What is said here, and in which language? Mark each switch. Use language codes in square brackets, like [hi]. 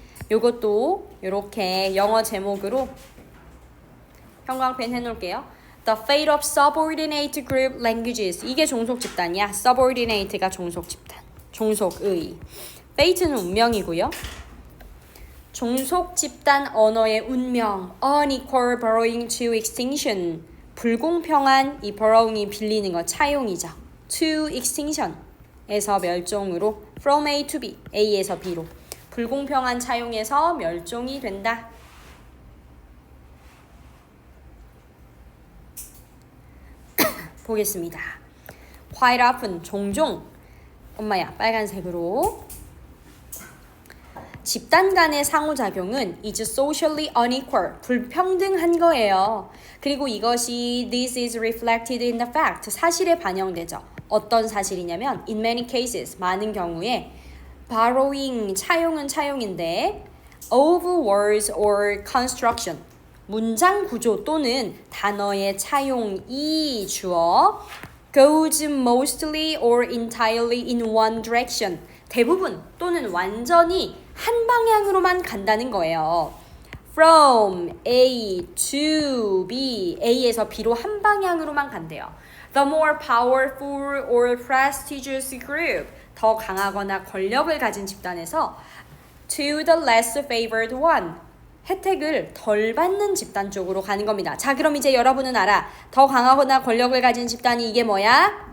[ko] 요것도 요렇게 영어 제목으로 형광펜 해놓을게요. [en] The fate of subordinate group languages. [ko] 이게 종속 집단이야. subordinate가 종속 집단. 종속의. fate는 운명이고요. 종속 집단 언어의 운명. [en] unequal borrowing to extinction. [ko] 불공평한 이 borrowing이 빌리는 거 차용이죠. [en] to extinction. [ko] 에서 멸종으로 [en] from A to B, [ko] A에서 B로 불공평한 차용에서 멸종이 된다. 보겠습니다. [en] quite often, [ko] 종종. 엄마야, 빨간색으로. 집단 간의 상호작용은 [en] is socially unequal, [ko] 불평등한 거예요. 그리고 이것이 [en] this is reflected in the fact, [ko] 사실에 반영되죠. 어떤 사실이냐면 [en] in many cases, [ko] 많은 경우에 borrowing, 차용은 차용인데 [en] of words or construction, [ko] 문장 구조 또는 단어의 차용이 주어 [en] goes mostly or entirely in one direction, [ko] 대부분 또는 완전히 한 방향으로만 간다는 거예요. [en] From A to B, [ko] A에서 B로 한 방향으로만 간대요. [en] The more powerful or prestigious group, [ko] 더 강하거나 권력을 가진 집단에서 [en] to the less favored one, [ko] 혜택을 덜 받는 집단 쪽으로 가는 겁니다. 자, 그럼 이제 여러분은 알아. 더 강하거나 권력을 가진 집단이 이게 뭐야?